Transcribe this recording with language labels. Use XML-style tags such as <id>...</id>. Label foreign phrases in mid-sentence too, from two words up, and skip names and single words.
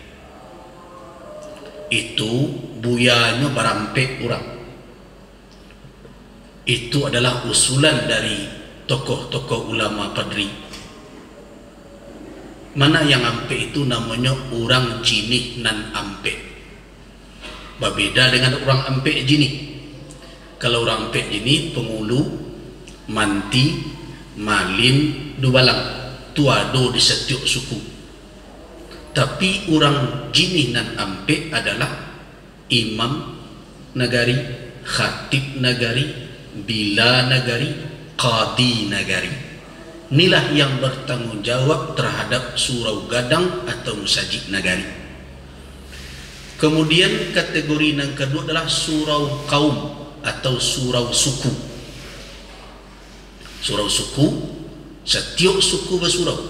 <min>Itu buyanya barampe urang.</min> <id>Itu adalah usulan dari tokoh-tokoh ulama Padri Mana yang ampe itu namanya</id> <min>orang jinih nan ampe.</min> <id>Berbeda dengan</id> <min>orang ampe jinih.</min> <id>Kalau</id> <min>orang ampe jinih</min> <id>pengulu, manti, malin, dubalang, tuado di setiap suku. Tapi</id> <min>orang jinih nan ampe</min> <id>adalah imam nagari, khatib nagari, bila nagari, qadi nagari. Inilah yang bertanggung jawab terhadap</id> <min>surau gadang</min> <id>atau musajid nagari. Kemudian kategori yang kedua adalah surau kaum atau surau suku. Surau suku, setiap suku bersurau.</id>